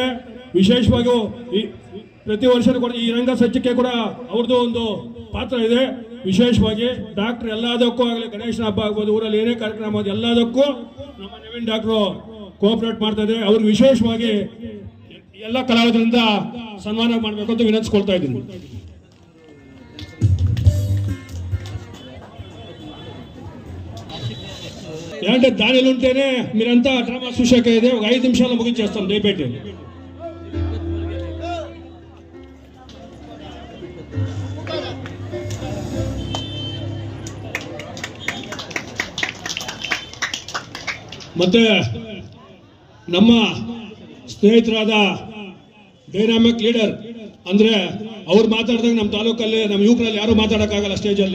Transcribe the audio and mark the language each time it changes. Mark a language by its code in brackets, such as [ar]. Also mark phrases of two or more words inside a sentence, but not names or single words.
[kn] ವಿಶೇಷವಾಗಿ ಈ ಪ್ರತಿ ವರ್ಷ ಕೂಡ ಈ ರಂಗ ಸಜ್ಜಕ್ಕೆ ಕೂಡ ಅವ್ರದ್ದು ಒಂದು ಪಾತ್ರ ಇದೆ. ವಿಶೇಷವಾಗಿ ಡಾಕ್ಟರ್ ಎಲ್ಲದಕ್ಕೂ ಆಗಲಿ, ಗಣೇಶನ ಹಬ್ಬ ಆಗ್ಬೋದು, ಊರಲ್ಲಿ ಏನೇ ಕಾರ್ಯಕ್ರಮ ಆಗೋದು ಎಲ್ಲದಕ್ಕೂ ನಮ್ಮ ನವೀನ್ ಡಾಕ್ಟ್ರು ಕೋಆಪರೇಟ್ ಮಾಡ್ತಾ ಇದೆ. ಅವ್ರಿಗೆ ವಿಶೇಷವಾಗಿ ಎಲ್ಲ ಕಲಾವಿದರಿಂದ ಸನ್ಮಾನ ಮಾಡಬೇಕು ಅಂತ ವಿನಂತಿಸ್ಕೊಳ್ತಾ ಇದ್ದೀನಿ. [te] ఏంటంటే దానిలో ఉంటేనే మీరంతా డ్రామా చూశాక ఇదే ఒక 5 నిమిషాల్లో ముగించేస్తాం దయపెట్టి. [kn] ಮತ್ತೆ ನಮ್ಮ ಸ್ನೇಹಿತರಾದ [en] dynamic leader [kn] ಅಂದ್ರೆ ಅವ್ರು ಮಾತಾಡಿದಾಗ ನಮ್ಮ ತಾಲೂಕಲ್ಲಿ ನಮ್ಮ ಯುವಕರಲ್ಲಿ ಯಾರು ಮಾತಾಡೋಕ್ಕಾಗಲ್ಲ ಸ್ಟೇಜಲ್ಲಿ.